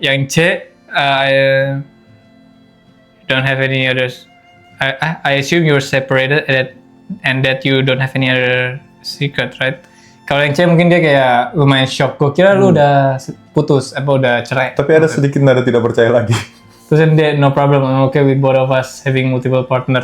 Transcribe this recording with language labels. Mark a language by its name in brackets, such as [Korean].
[Indonesian] Yang C, [English] I don't have any others. I assume you're separated and that you don't have any other secret, right? [Indonesian] Kalau yang C mungkin dia kayak lumayan shock. Gue kira lu udah putus, udah cerai. Tapi ada sedikit nada tidak percaya lagi. Terus yang dia, [English] no problem, I'm okay with both of us having multiple partner.